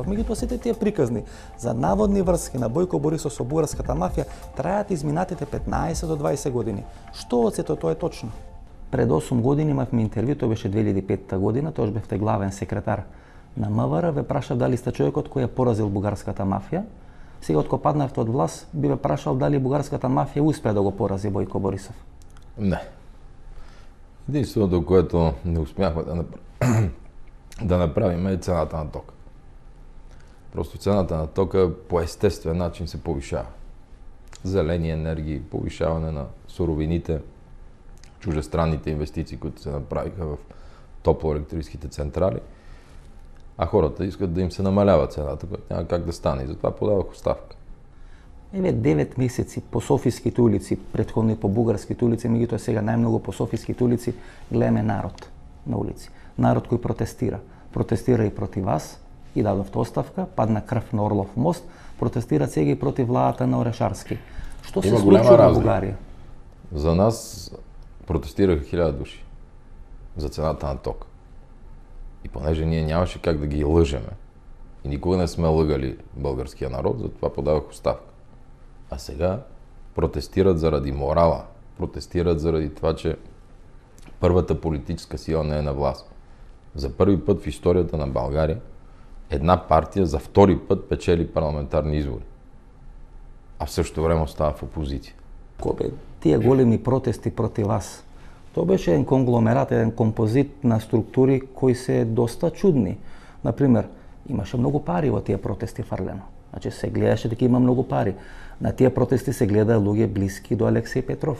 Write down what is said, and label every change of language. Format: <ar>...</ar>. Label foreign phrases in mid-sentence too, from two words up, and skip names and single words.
<mk>Меѓутоа сите тие приказни за наводни врски на Бојко Борисов со бугарската мафија трајат изминатите 15 до 20 години. Што од сето тоа е точно? Пред 8 години имавме интервју, тоа беше 2005 година, тоа бевте главен секретар на МВР, ве прашав дали сте човекот кој ја поразил бугарската мафија. Сега откако паднавте од власт, би ве прашал дали бугарската мафија успеа да го порази Бојко Борисов. Не.</mk> <bg>Единственото което не успяхме да направим е цената на тока. Просто цената на тока по естествен начин се повишава. Зелени енергии, повишаване на суровините, чужестранните инвестиции, които се направиха в топлоелектрическите централи, а хората искат да им се намалява цената, което няма как да стане. И затова подавах оставка.</bg> <mk>Еве 9 месеци по софиските улици, претходно и по бугарските улици, меѓутоа сега најмногу по софиските улици, гледаме народ на улици. Народ кој протестира. Протестира и против вас, и дадовте оставка, падна крв на Орлов мост, протестира сега и против владата на Орешарски. Што се случува во Бугарија?</mk> <bg>За нас протестираха 1000 души за цената на ток. И понеже ние нямаше как да ги лъжеме, и никога не сме лъгали българския народ, затова подавах оставка. А сега протестират заради морала, протестират заради това, че първата политическа сила не е на власт. За първи път в историята на България една партия за втори път печели парламентарни избори, а в същото време остава в опозиция.</bg> <mk>Кобе, тие големи протести против вас, Тоа беше еден конгломерат, еден композит на структури кои се доста чудни. Например, имаше многу пари во тие протести фрлено. Значи се гледаше дека има многу пари. На тие протести се гледа луѓе блиски до Алексеј Петров.</mk>